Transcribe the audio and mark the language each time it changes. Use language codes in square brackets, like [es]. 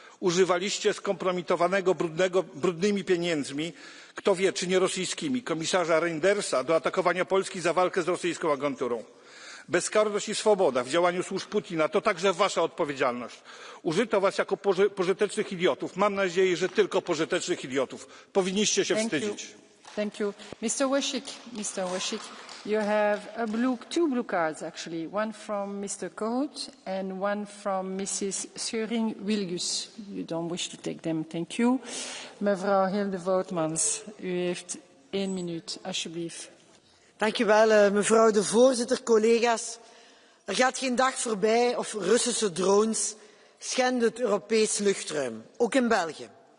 [pl] Używaliście skompromitowanego brudnymi pieniędzmi, kto wie, czy nie rosyjskimi, komisarza Reindersa do atakowania Polski za walkę z rosyjską agenturą. Bezkarność i swoboda w działaniu służb Putina to także wasza odpowiedzialność. Użyto was jako pożytecznych idiotów. Mam nadzieję, że tylko pożytecznych idiotów. Powinniście się wstydzić. [en] Thank you. Mr. Wasik, you have two blue cards, actually. One from Mr. Kohut and one from Mrs. Scheuring-Wilgus. You don't wish to take them. Thank you. [nl] Mevrouw Hilde Voutmans, u heeft 1 minuut, alsjeblieft. Dank u wel, mevrouw de voorzitter, collega's. Er gaat geen dag voorbij of Russische drones schenden het Europees luchtruim, ook in België.